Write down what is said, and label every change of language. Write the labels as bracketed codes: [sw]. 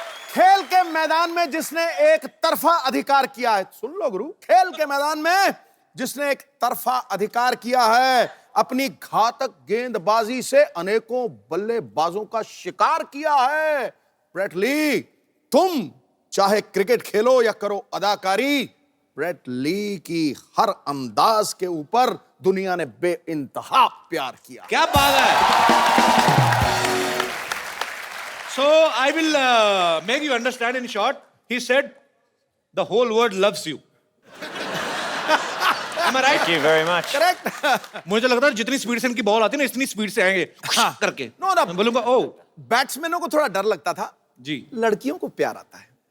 [hi] खेल के मैदान में जिसने एक तरफा अधिकार किया है, सुन लो गुरु, खेल के मैदान में जिसने एक तरफा अधिकार किया है, अपनी घातक गेंदबाजी से अनेकों बल्लेबाजों का शिकार किया है, ब्रेट ली। तुम चाहे क्रिकेट खेलो या करो अदाकारी, ब्रेट ली की हर अंदाज के ऊपर दुनिया ने बेइंतहा प्यार किया। क्या बात है। [en] So I will make you understand in short. He said, the whole world loves you. Am I right? Thank you very much. [hi] Correct. मुझे लगता है जितनी स्पीड से इनकी बॉल आती है ना इतनी स्पीड से आएंगे करके। नो ना, मैं बोलूंगा ओ बैट्समैनों को थोड़ा डर लगता था, जी लड़कियों को प्यार आता है।